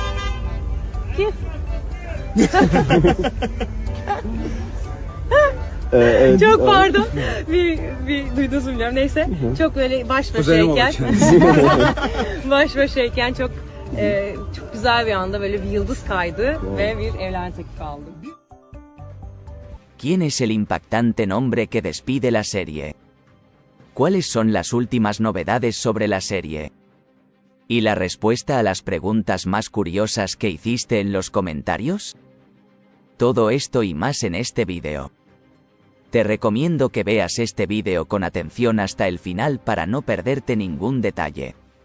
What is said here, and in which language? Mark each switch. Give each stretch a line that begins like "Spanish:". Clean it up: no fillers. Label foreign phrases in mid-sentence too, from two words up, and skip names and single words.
Turkish: Evet, Çok pardon. bir duyduğunuzu bilmiyorum. Neyse. Çok böyle baş Kuzenim olur başayken. kendisi. baş başayken çok güzel bir anda böyle bir yıldız kaydı ve bir evlenme teklifi aldım.
Spanish: ¿Quién es el impactante nombre que despide la serie? ¿Cuáles son las últimas novedades sobre la serie? ¿Y la respuesta a las preguntas más curiosas que hiciste en los comentarios? Todo esto y más en este vídeo. Te recomiendo que veas este vídeo con atención hasta el final para no perderte ningún detalle.